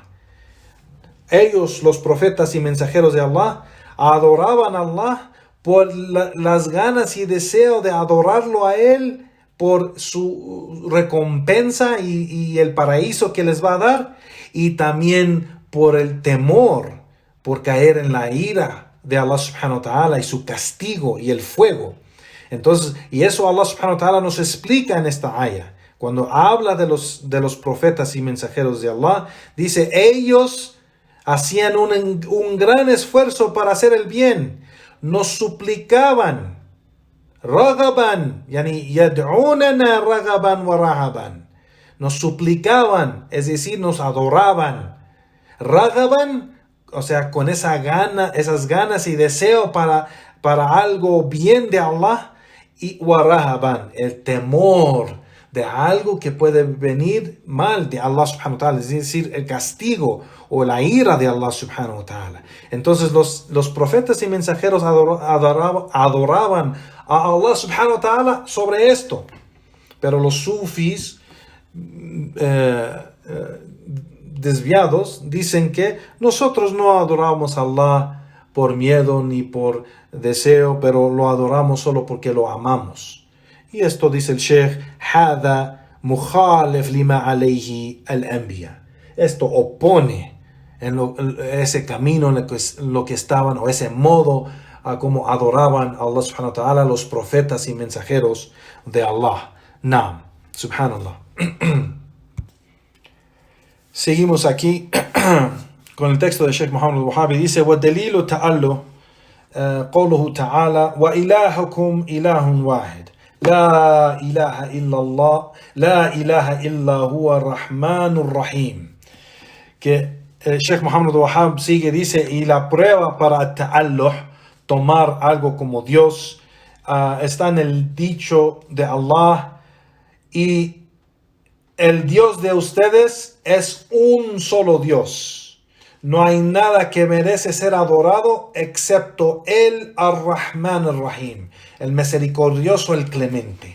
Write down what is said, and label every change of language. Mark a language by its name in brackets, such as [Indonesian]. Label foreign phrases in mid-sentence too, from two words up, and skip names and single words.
[Spanish] Ellos, los profetas y mensajeros de Allah, adoraban a Allah por las ganas y deseo de adorarlo a Él, por su recompensa y el paraíso que les va a dar, y también por el temor, por caer en la ira de Allah [Arabic] سبحانه وتعالى [Spanish] y su castigo y el fuego. Entonces, y eso Allah [Arabic] سبحانه وتعالى [Spanish] nos explica en esta aya. Cuando habla de los profetas y mensajeros de Allah, dice, ellos hacían un gran esfuerzo para hacer el bien. [Arabic] Nos suplicaban, رغبا يعني يدعوننا رغبا ورهبا. [Spanish] Nos suplicaban, es decir, nos adoraban. Ragaban, o sea, con esas ganas y deseo para algo bien de Allah, y [Arabic] ورهبا, [Spanish] el temor de algo que puede venir mal de Allah [Arabic] سبحانه وتعالى, [Spanish] es decir, el castigo o la ira de Allah [Arabic] سبحانه وتعالى. [Spanish] Entonces los profetas y mensajeros adoraban a Allah [Arabic] سبحانه وتعالى [Spanish] sobre esto. Pero los sufis desviados dicen que nosotros no adoramos a Allah por miedo ni por deseo, pero lo adoramos solo porque lo amamos. Y esto, dice el Sheikh, [Arabic] هذا مخالف لما عليه الأنبياء. [Spanish] Esto opone ese camino en lo que estaban, o ese modo a como adoraban a Allah [Arabic] سبحانه وتعالى [Spanish] los profetas y mensajeros de Allah. [Arabic] نعم، سبحان الله. [Spanish] Seguimos aquí con el texto de Sheikh Muhammad al-Wahhabi. Dice, [Arabic] وَالدَّلِيلُ تَعَلُّ قوله تعالى وإلهكم إله واحد لا إله إلا الله لا إله إلا هو الرحمن الرحيم. [Spanish] Que Sheikh Muhammad al-Wahhab sigue, dice, y la prueba para ta'alluh, tomar algo como Dios, está en el dicho de Allah, y el Dios de ustedes es un solo Dios. No hay nada que merece ser adorado excepto el Ar-Rahman Ar-Rahim, el misericordioso, el clemente.